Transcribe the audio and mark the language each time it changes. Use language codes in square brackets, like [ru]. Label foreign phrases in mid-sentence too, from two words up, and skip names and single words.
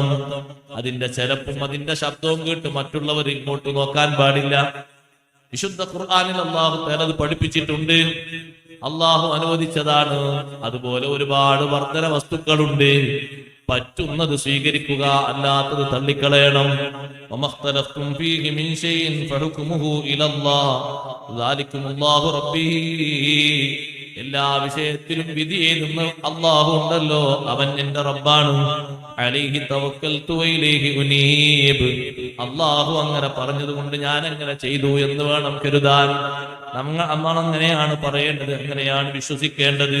[ml] അതിന്റെ ചെലപ്പും അതിന്റെ ശബ്ദവും കേട്ട് മറ്റുള്ളവർ ഇങ്ങോട്ട് നോക്കാൻ പാടില്ല. വിശുദ്ധ ഖുർആനിൽ അല്ലാഹു തആല അത് പഠിപ്പിച്ചിട്ടുണ്ട്. അല്ലാഹു അനുവദിച്ചതാണ്. അതുപോലെ ഒരുപാട് വർദ്ധന വസ്തുക്കളുണ്ട്. പറ്റുന്നത് സ്വീകരിക്കുക, അല്ലാത്തത് തള്ളിക്കളയണം. [ar] وما اختلفتم فيه من شيء فحكمه إلى الله ذلكم الله ربي [ml] എല്ലാ വിഷയത്തിലും വിധി എഴുതുന്ന അല്ലാഹു ഉണ്ടല്ലോ, അവൻ എന്റെ റബ്ബാണ്. [ar] عليه توكلت وإليه أنيب. [ml] അല്ലാഹു അങ്ങനെ പറഞ്ഞതുകൊണ്ട് ഞാൻ അങ്ങനെ ചെയ്തു എന്ന് വേണം കരുതാൻ. നമ്മൾ അങ്ങനെയാണ് പറയേണ്ടത്, അങ്ങനെയാണ് വിശ്വസിക്കേണ്ടത്.